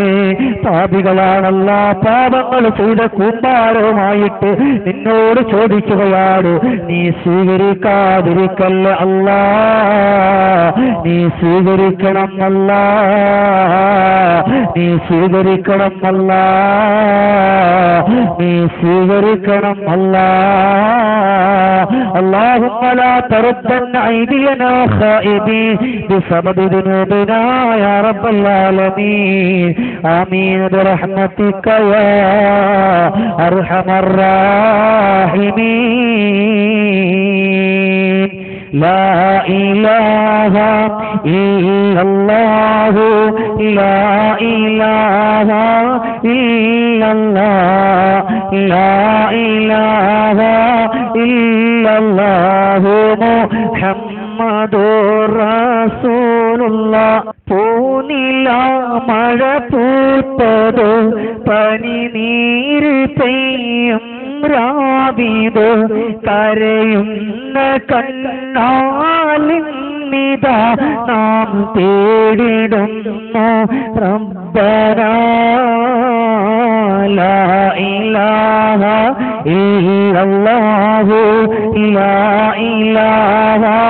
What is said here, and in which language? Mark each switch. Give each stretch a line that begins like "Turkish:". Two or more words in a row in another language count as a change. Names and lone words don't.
Malayalam: പാപികളാണല്ല, പാപങ്ങൾ ചെയ്ത കൂമ്പാരവുമായിട്ട് നിന്നോട് ചോദിക്കുകയാണ്, നീ സ്വീകരിക്കാതിരിക്കല്ല നീ സ്വീകരിക്കണം നീ സ്വീകരിക്കണം നീ സ്വീകരിക്കണം
Arabic: اللهم لا تردن أيدينا خائبين بسبب ذنوبنا يا رب العالمين آمين برحمتك يا أرحم الراحمين. لا إله إلا الله لا إله إلا الله لا إله إلا الله محمد رسول الله.
Malayalam: പൂനില മഴ പൂത്തതോ പനി നീര് പെയ്യും രാവിതോ കരയുന്ന കണ്ണാലിന്നിതാ നാം തേടിടുന്നു റബ്ബനാ
Arabic: لا إله إلا الله لا إله